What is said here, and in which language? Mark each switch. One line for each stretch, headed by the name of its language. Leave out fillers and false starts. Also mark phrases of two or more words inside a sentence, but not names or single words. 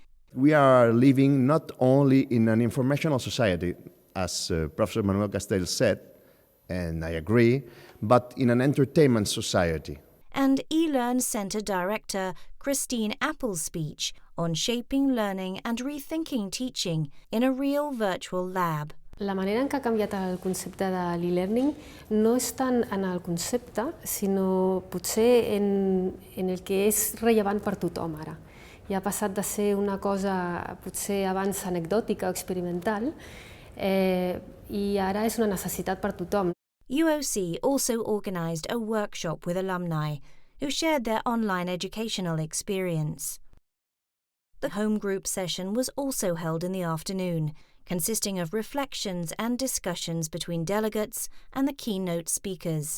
English: We are living not only in an informational society, as Professor Manuel Castel said, and I agree, but in an entertainment society. And eLearn Center Director Christine Apple's speech on shaping learning and rethinking teaching in a real virtual lab.
Catalan: La manera en què ha canviat el concepte de l'e-learning no és tant en el concepte, sinó potser en el que és rellevant per tothom ara. I ha passat de ser una cosa potser abans anecdòtica o experimental i ara és una necessitat per tothom.
English: UOC also organised a workshop with alumni who shared their online educational experience. The home group session was also held in the afternoon, consisting of reflections and discussions between delegates and the keynote speakers.